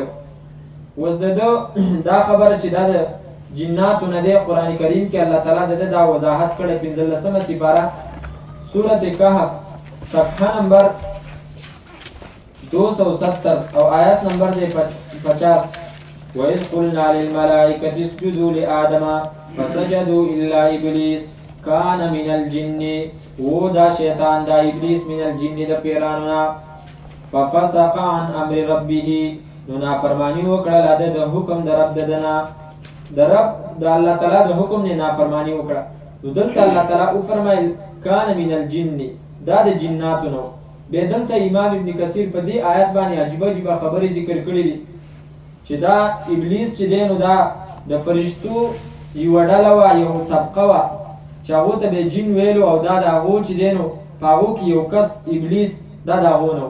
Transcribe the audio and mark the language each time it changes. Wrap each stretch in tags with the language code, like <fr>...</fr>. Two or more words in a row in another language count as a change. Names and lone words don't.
<ps>اوس د ده دا خبره چې دا د جناتو نه دی قرآن کریم کې الله تعالی د ده دا وضاحت کړی. 15مه سپاره سورت کهف صفحه نمبر 270 او آیات نمبر دی 50.</ps> <ar>وَإِذْ قُلْنَا لِلْمَلَائِكَةِ اسْجُدُوا لِآدَمَ فَسَجَدُوا إِلَّا إِبْلِيسَ كَانَ مِنَ الْجِنِّ</ar> <ps>و دا شیطان دا ابلیس</ps> <ar>من الجن</ar> <ps>د پیرانونا</ps> <ar>ففسق عن امر ربه</ar> <ps>نو نافرمانی وکړه د حکم د رب ددنا د رب د الله تعالی د حکم نه نافرمانی وکړه. نو دلته الله تعالی او فرمایل</ps> <ar>کان من الجن</ar> <ps>دا د جناتو نو. به دلته امام ابن کثیر په دې آیت باندې عجیب خبرې ذکر کړې دي چې دا ابلیس چې دی نو دا د فرشتو یوه ډله وه، یو طبقه وه چې هغو ته به جن ویلو او دا د هغو چې دی نو په هغو کې یو کس ابلیس دا د هغو نه و.</ps>